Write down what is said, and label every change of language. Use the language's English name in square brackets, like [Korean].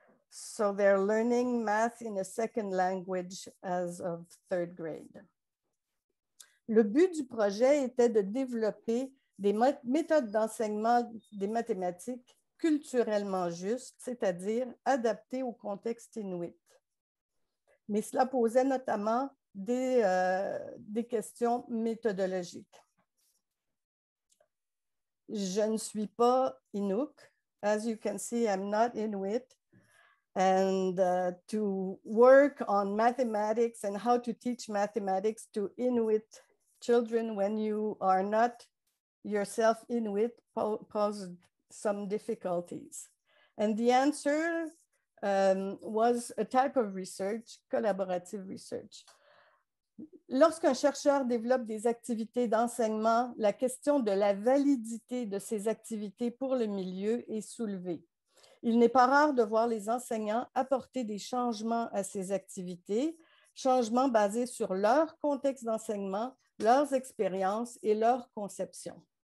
[English] So they're learning math in a second language as of third grade. [French] Le but du projet était de développer des méthodes d'enseignement des mathématiques culturellement justes, c'est-à-dire adaptées au contexte inuit. Mais cela posait notamment des questions méthodologiques. Je ne suis pas Inuk. [English] As you can see, I'm not Inuit. And to work on mathematics and how to teach mathematics to Inuit children when you are not yourself Inuit posed some difficulties. And the answer was a type of research, collaborative research. [French] Lorsqu'un chercheur développe des activités d'enseignement, la question de la validité de ces activités pour le milieu est soulevée. Il n'est pas rare de voir les enseignants apporter des changements à ces activités, changements basés sur leur contexte d'enseignement, leurs expériences et leur conception.